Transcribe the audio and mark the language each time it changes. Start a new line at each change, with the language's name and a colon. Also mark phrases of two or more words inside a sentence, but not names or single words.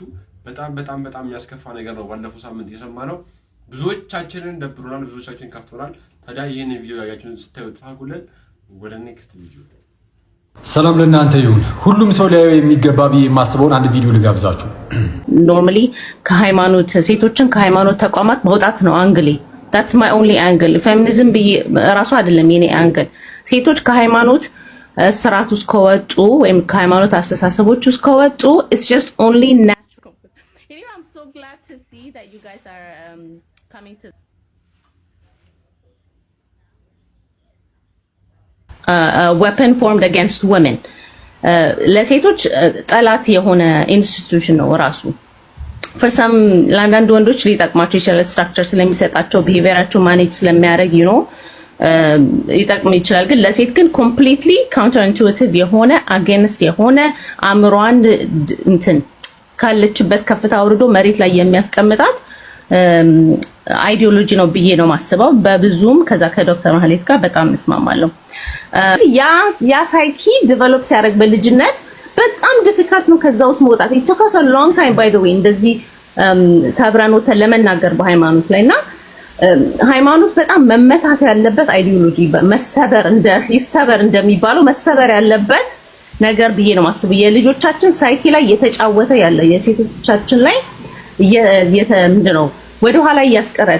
Amharic: በጣም በጣም በጣም የሚያስከፋ ነገር ነው ባለፈው ሳምንት የሰማነው። ብዙዎቻችንን ደብሮናል፣ ብዙዎቻችንን ከፍቶናል። ታዲያ ይህን ቪዲዮ ያያችሁን ስታዩት ታጉለን ወደ ኔክስት ቪዲዮ። ሰላም ለእናንተ ይሁን። ሁሉም ሰው ሊያየው የሚገባ ብዬ የማስበውን አንድ ቪዲዮ ልጋብዛችሁ። ኖርማሊ ከሃይማኖት ሴቶችን ከሃይማኖት ተቋማት መውጣት ነው አንግሌ።
English: that's my only angle
Amharic: ፌሚኒዝም ብዬ ራሱ አይደለም የኔ አንግል። ሴቶች ከሃይማኖት ስርዓት ውስጥ ከወጡ ወይም ከሃይማኖት አስተሳሰቦች ውስጥ ከወጡ
English: it's just only natural. Anyway, I'm so glad to see that you guys are coming to weapon formed against women.
Amharic: ለሴቶች ጠላት የሆነ ኢንስቲትዩሽን ነው ራሱ።
English: for some
Amharic: ለአንዳንድ ወንዶች ሊጠቅማቸው ይችላል፣ ስትራክቸር ስለሚሰጣቸው ቢሄቪየራቸው ማኔጅ ስለሚያደርግ ሊጠቅም ይችላል። ግን ለሴት ግን
English: completely counter intuitive
Amharic: የሆነ አጌንስት የሆነ አእምሯን እንትን ካለችበት ከፍታ አውርዶ መሬት ላይ የሚያስቀምጣት አይዲዮሎጂ ነው ብዬ ነው ማስበው። በብዙም ከዛ ከዶክተር ማህሌት ጋር በጣም እስማማለሁ። ያ ሳይኪ ዲቨሎፕ ሲያደርግ በልጅነት በጣም ዲፊካልት ነው ከዛ ውስጥ መውጣት።
English: it took us a long time by the way
Amharic: እንደዚህ ሰብረን ወተን ለመናገር በሃይማኖት ላይና ሃይማኖት በጣም መመታት ያለበት አይዲዮሎጂ መሰበር ይሰበር እንደሚባለው መሰበር ያለበት ነገር ብዬ ነው ማስበው። የልጆቻችን ሳይኪ ላይ የተጫወተ ያለ የሴቶቻችን ላይ ምንድነው ወደ ኋላ ያስቀረት።